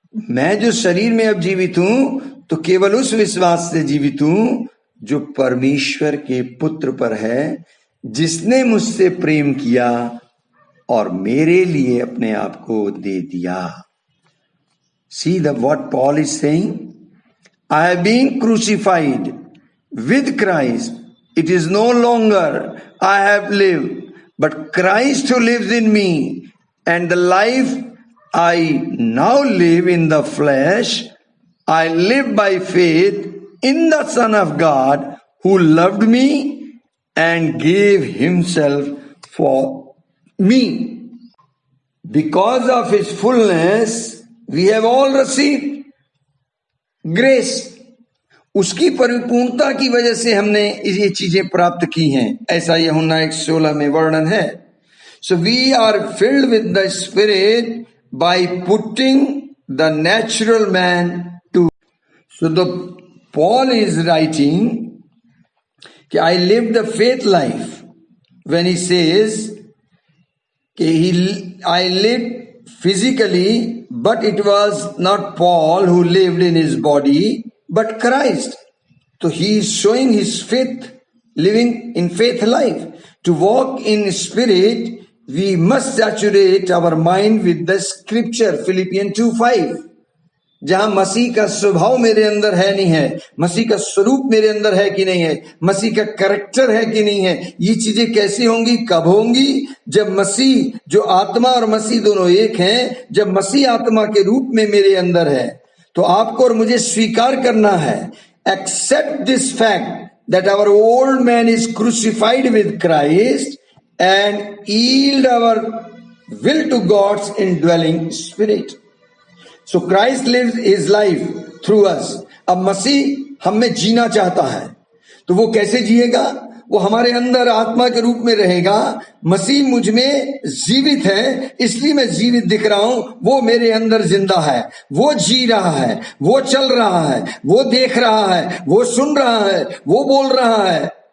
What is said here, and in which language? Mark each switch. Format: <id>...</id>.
<hi>मैं जो शरीर में अब जीवित हूं, तो केवल उस विश्वास से जीवित हूं जो परमेश्वर के पुत्र पर है, जिसने मुझसे प्रेम किया और मेरे लिए अपने आप को दे दिया।</hi> <en>See what Paul is saying? I have been crucified with Christ. It is no longer I have lived, but Christ who lives in me, and the life I now live in the flesh, I live by faith in the Son of God who loved me and gave himself for me. Because of his fullness, we have all received grace.</en> <hi>उसकी परिपूर्णता की वजह से हमने ये चीजें प्राप्त की हैं, ऐसा यूहन्ना 1:16 में वर्णन है.</hi> <en>So we are filled with the Spirit by putting the natural man to. So the Paul is writing कि I lived the faith life when he says कि I lived physically, but it was not Paul who lived in his body, but Christ. So he is showing his faith, living in faith life. To walk in spirit, we must saturate our mind with the scripture, Philippians 2:5.</en> <hi>जहां मसीह का स्वभाव मेरे अंदर है नहीं है, मसीह का स्वरूप मेरे अंदर है कि नहीं है, मसीह का कैरेक्टर है कि नहीं है, ये चीजें कैसी होंगी, कब होंगी? जब मसीह, जो आत्मा और मसीह दोनों एक हैं, जब मसीह आत्मा के रूप में मेरे अंदर है. तो आपको और मुझे स्वीकार करना है,</hi> <en>Accept this fact that our old man is crucified with Christ and yield our will to God's indwelling spirit. So Christ lives his life through us.</en> <hi>अब मसीह हम में जीना चाहता है, तो वो कैसे जिएगा? वो हमारे अंदर आत्मा के रूप में रहेगा. मसीह मुझ में जीवित है, इसलिए मैं जीवित दिख रहा हूं. वो मेरे अंदर जिंदा है, वो जी रहा है, वो चल रहा है, वो देख रहा है, वो सुन रहा है, वो बोल रहा है.</hi>